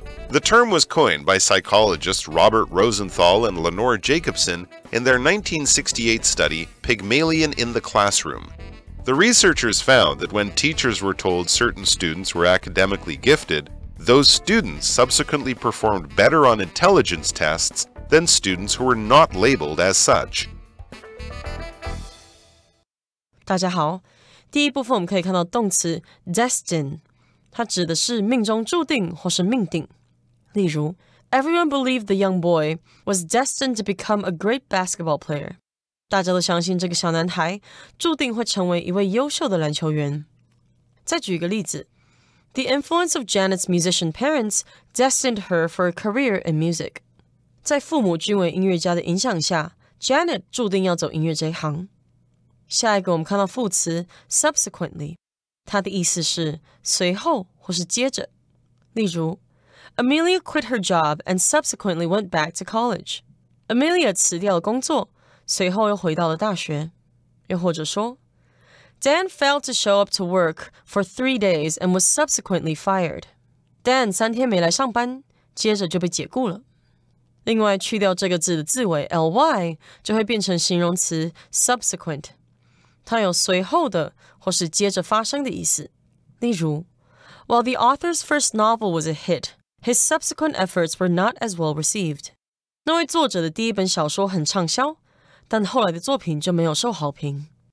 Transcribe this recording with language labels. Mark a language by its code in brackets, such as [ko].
[en] The term was coined by psychologists Robert Rosenthal and Lenore Jacobson in their 1968 study, Pygmalion in the Classroom. The researchers found that when teachers were told certain students were academically gifted, those students subsequently performed better on intelligence tests than students who were not labeled as such. [zh] 大家好，第一部分我们可以看到动词 destined， 它指的是命中注定或是命定。例如 [en] Everyone believed the young boy was destined to become a great basketball player. [zh] 大家都相信这个小男孩注定会成为一位优秀的篮球员。再举一个例子 [en] The influence of Janet's musician parents destined her for a career in music. [zh] 在父母均为音乐家的影响下 Janet 注定要走音乐这一行。下一个我们看到副词 subsequently， 它的意思是随后或是接着。例如 [en] Amelia quit her job and subsequently went back to college. [zh] Amelia 辞掉了工作，随后又回到了大学。又或者说 [en] Dan failed to show up to work for 3 days and was subsequently fired. [zh] Dan 3天没来上班，接着就被解雇了。另外去掉这个字的字尾 ly 就会变成形容词 subsequent， 它有随后的或是接着发生的意思。例如 [en] While the author's first novel was a hit, his subsequent efforts were not as well received. [zh] 那位作者的第一本小说很畅销，但后来的作品就没有受好评。